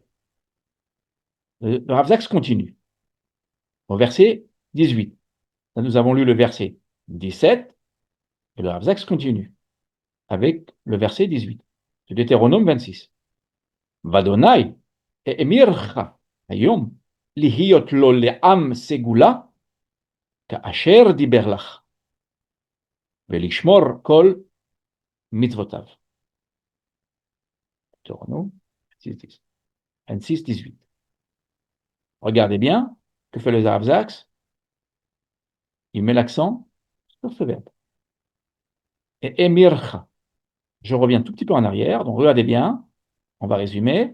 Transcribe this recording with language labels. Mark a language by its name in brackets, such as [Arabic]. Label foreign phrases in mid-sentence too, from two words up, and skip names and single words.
[French] Le Rav Zaks continue. Au verset 18. Là, nous avons lu le verset 17. Et le Rav Zaks continue avec le verset 18 de Deutéronome 26. [Hebrew] וה' את האמירך היום להיות לו לעם סגולה כאשר דבר לך ולשמור כל מצותיו. [French] Deutéronome 26, 18. Regardez bien que fait le Rav Zaks. Il met l'accent sur ce verbe. [Hebrew] את האמירך. [French] Je reviens tout petit peu en arrière, donc regardez bien, on va résumer.